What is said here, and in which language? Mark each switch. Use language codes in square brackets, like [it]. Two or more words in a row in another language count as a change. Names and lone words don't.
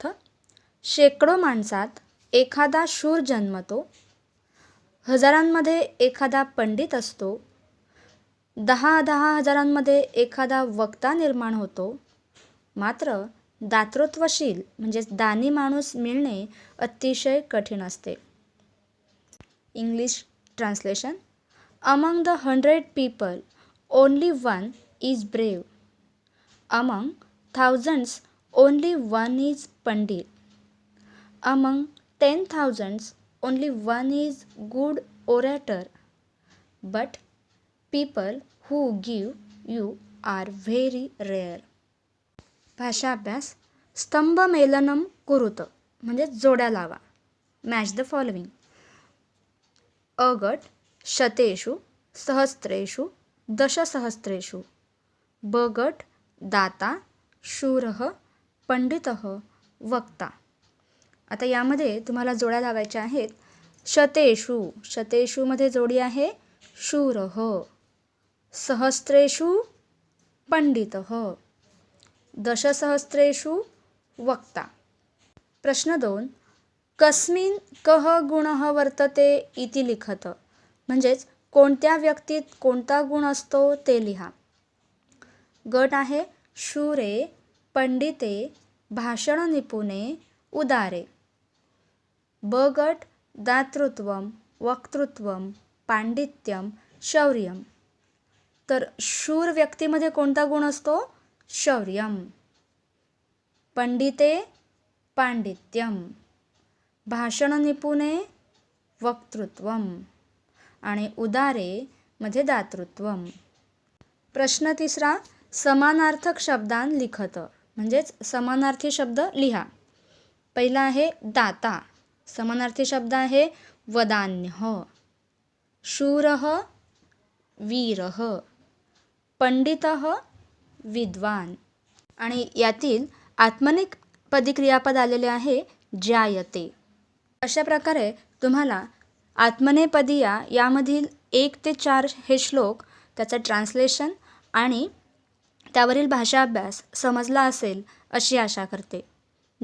[mr] शेकडो माणसात एखादा शूर जन्मतो, हजारांमध्ये एखादा पंडित असतो, 10,000 हजारांमध्ये एखादा वक्ता निर्माण होतो. मात्र दातृत्वशील म्हणजेच दानी माणूस मिळणे अतिशय कठीण असते. [en] English translation. Among the 100 people only one is brave. Among thousands only one is pandit. Among 10,000s only one is good orator. But people who give you are very rare. [mr] भाषा अभ्यास. [sa] स्तंभ मेलनम कुरुत [mr] म्हणजे जोड्या लावा. [en] Match the following. [mr] अ गट [sa] शतेषु, सहस्रेषु, दशसहस्रेषु. [mr] ब गट [sa] दाता, शूरः, पंडितः, वक्ता. [mr] आता यामध्ये तुम्हाला जोड्या लावायच्या आहेत. [sa] शतेषु, शतेषुमध्ये [mr] जोडी आहे शूरः. [sa] सहस्रेषु पंडितः. दशसहस्रेषु वक्ता. [mr] प्रश्न 2. [sa] कस्मिन् कः गुणः वर्तते इति लिखत. [mr] म्हणजेच कोणत्या व्यक्तीत कोणता गुण असतो ते लिहा. गट आहे [sa] शूरे, पंडिते, भाषण निपुणे, उदारे. [mr] ब गट [sa] दातृत्वम, वक्तृत्वम, पांडित्यम, शौर्यम. [mr] तर शूर व्यक्तीमध्ये कोणता गुण असतो? [sa] शौर्यम. पंडिते पांडित्यम, भाषण निपुणे वक्तृत्वम आणि उदारे मध्ये दातृत्वम. [mr] प्रश्न 3. [sa] समानार्थक शब्दान लिखत. [mr] म्हणजेच समानार्थी शब्द लिहा. पहिला आहे दाता. समानार्थी शब्द आहे वदान्यः. [sa] शूरः वीरः. पंडितः विद्वान. [mr] आणि यातील आत्मनेपदी क्रियापद आलेले आहे जायते. अशा प्रकारे तुम्हाला आत्मनेपदीया यामधील 1 ते 4 हे श्लोक, त्याचं ट्रान्सलेशन आणि त्यावरील भाषा अभ्यास समजला असेल अशी आशा करते.